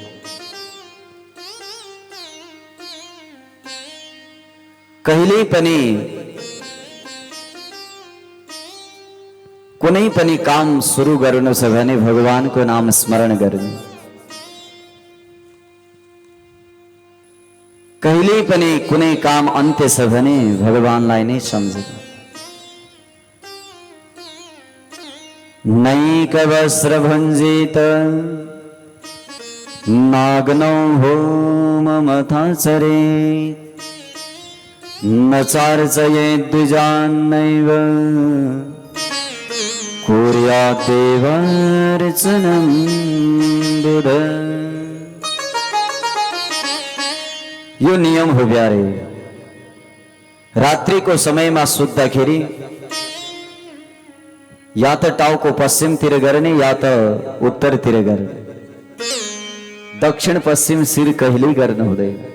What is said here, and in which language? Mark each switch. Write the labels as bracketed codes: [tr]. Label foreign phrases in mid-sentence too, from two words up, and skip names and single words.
[ne] कहिल्यै पनि कुनै पनि काम सुरु गर्नु छ भने भगवानको नाम स्मरण गर्ने। कहिल्यै पनि कुनै काम अन्त्य छ भने भगवानलाई नै सम्झने। [sa] नैक वस्त्र भञ्जित नाग्नौ होममथाचरे, न चार्चयेत् द्विजान्नैव कुर्यात् देवार्चनं बुध। [ne] यो नियम हो प्यारे। रात्रिको समयमा सुत्दाखेरि या त टाउको पश्चिमतिर गर्ने या त उत्तरतिर गर्ने। दक्षिण पश्चिम शिर कहिल्यै गर्नु हुँदैन।